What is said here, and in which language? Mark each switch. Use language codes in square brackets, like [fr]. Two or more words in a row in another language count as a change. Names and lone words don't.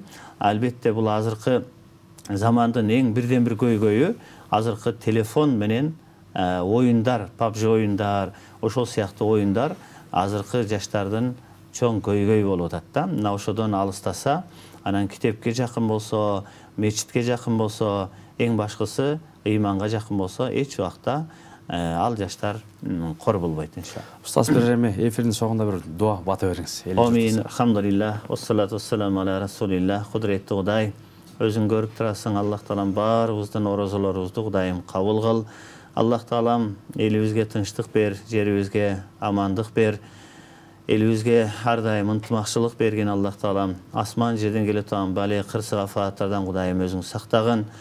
[ky] Албетте бул азыркы замандын эң бирден бир көйгөйү азыркы телефон менен оюндар, PUBG оюндар, ошол сыяктуу оюндар азыркы жаштардын чоң көйгөй болуп атат да. Мына ошодон алыстаса, анан китепке жакын болсо, мечитке жакын болсо, эң башкысы ыйманга жакын болсо, эч убакта ал жаштар кор болбойт иншалла. Устаз Береми, эфирдин соңунда бир дуа бата бериңиз. Амин. [ar] الحمد لله، والصلاة والسلام على رسول الله. [ky] Кудуреттүү Кудай, өзүң көрүп турасың, Аллах таалам баарыбыздын орозолорубузду Кудайым кабыл кыл. Аллах таалам элибизге тынчтык бер, жерибизге амандык бер. Элибизге ар дайым ынтымакчылык берген Аллах таалам асман жерден келе турган бале кырсык афааттардан Кудайым өзүң сактагын.